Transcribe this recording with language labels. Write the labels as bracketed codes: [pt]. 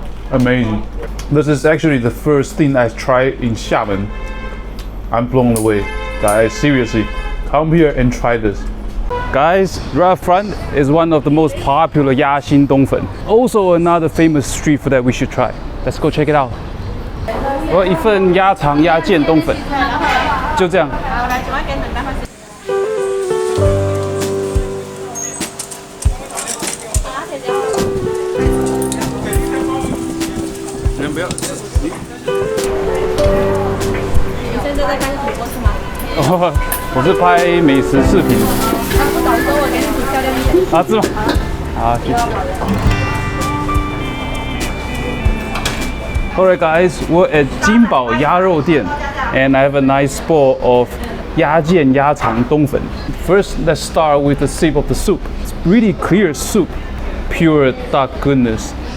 [en] Amazing. This is actually the first thing I tried in Xiamen. I'm blown away. Guys, seriously, come here and try this. Guys, right up front is one of the most popular 鸭心冬粉. Also another famous street food that we should try. Let's go check it out. [zh] 我一份鸭肠鸭腱冬粉，就这样。不要，你现在在看直播是吗？哦，我是拍美食视频。不早说，我给你煮漂亮一点。啊，是吗？好，谢谢。 [en] Alright guys, we're at Jinbao 鸭肉店 and I have a nice bowl of 鸭腱鸭肠冬粉. First, let's start with a sip of the soup. It's really clear soup, pure duck goodness.